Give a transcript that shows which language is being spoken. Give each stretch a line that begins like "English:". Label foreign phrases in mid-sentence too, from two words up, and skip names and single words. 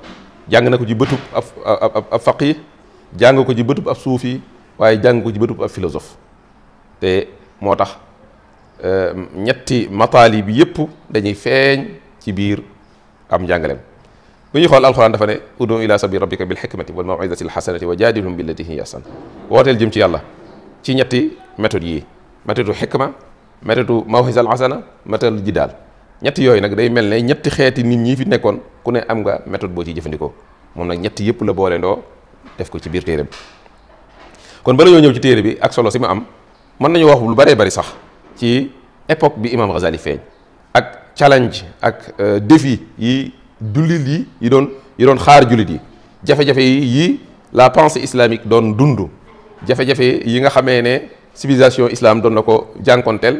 Wolof: jàng na ko ci bëtub ab faqih, jàng ko ci bëtub ab suufi, waaye jàng ko ci bëtub ab philosophe. te moo tax ñetti mataali bi yëpp dañuy feeñ ci biir am njàngaleem. bu ñuy xool alxuraan dafa ne
Arabic: ادع إلى سبيل ربك بالحكمة والموعظة الحسنة وجادلهم بالتي هي أحسن.
Wolof: wooteel jëm ci yàlla ci ñetti méthodes yii, méthode xikma, méthode
Arabic: الموعظة الحسنة,
Wolof: méthode jidaal. ñetti yooyu nag day mel ne ñetti xeeti nit ñi fi nekkoon ku ne am nga méthode boo ciy jëfandikoo. moom nag ñetti yëpp la boole ndoo def ko ci biir téere bi. kon bala ñoo ñëw ci téere bi ak solo si ma am, mën nañu wax lu baree bari sax ci époque bi Imam Ghazali feeñ, ak challenge ak défi yi jullit yi doon xaar jullit yi, jafe-jafe yi
French: la pensée islamique
Wolof: doon dund, jafe-jafe yi nga xamee ne
French: civilisation islam
Wolof: doon na ko jànkonteel.